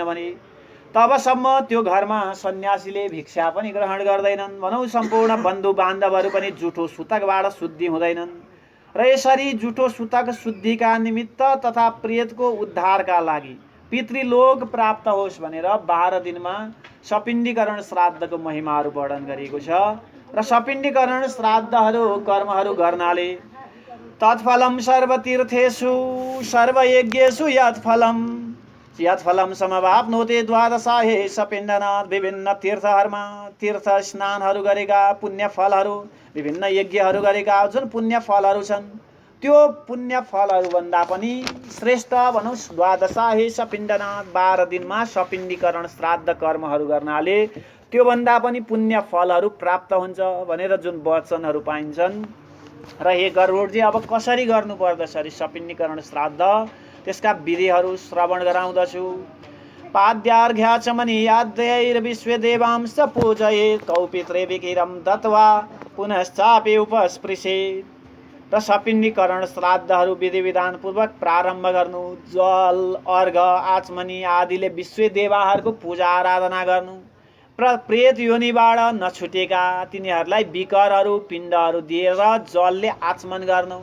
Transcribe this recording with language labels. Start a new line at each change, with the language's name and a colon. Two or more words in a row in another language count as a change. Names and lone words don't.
Nepali: भने तबसम्म त्यो घरमा सन्यासीले भिक्षा पनि ग्रहण गर्दैनन् भनौँ सम्पूर्ण बन्धु बान्धवहरू पनि जुठो सुतकबाट शुद्धि हुँदैनन् र यसरी जुठो सुतक शुद्धिका निमित्त तथा प्रेतको उद्धारका लागि पितृलोक प्राप्त होस् भनेर 12 दिनमा सपिण्डीकरण श्राद्धको महिमाहरू वर्णन गरिएको छ र सपिण्डीकरण श्राद्धहरू कर्महरू गर्नाले
Sanskrit: तत्फलम सर्वतीर्थेषु सर्वयज्ञेषु यत्फलम समवाप्नोति द्वादशाहे सपिण्डनाथ
Nepali: विभिन्न तीर्थहरूमा तीर्थ स्नानहरू गरेका पुण्य फलहरू विभिन्न यज्ञहरू गरेका जुन पुण्य फलहरू छन् त्यो पुण्य फलहरू भन्दा पनि श्रेष्ठ भनौँ
Sanskrit: द्वादशाहे सपिण्डनाथ
Nepali: 12 दिनमा सपिण्डीकरण श्राद्ध कर्महरू गर्नाले त्यो भन्दा पनि पुण्य फलहरू प्राप्त हुन्छ भनेर जुन वचनहरू पाइन्छन् र हे गरुडजी अब कसरी गर्नुपर्दछ अरे सपिण्डीकरण श्राद्ध त्यसका विधिहरू श्रवण गराउँदछु।
Sanskrit: पाद्यार्घ्याचमनि याद्यैर्विश्वदेवांश्च पूजयेत् तौ पित्रे विकिरं दत्वा पुनश्चापि उपस्पृशेत्।
Nepali: र सपिण्डीकरण श्राद्धहरू विधि विधानपूर्वक प्रारम्भ गर्नु। जल अर्घ आचमनी आदिले विश्वदेवाहरूको पूजा आराधना गर्नु। प्रेत योनिबाट नछुटेका तिनीहरूलाई विकरहरू पिण्डहरू दिएर जलले आचमन गर्नु।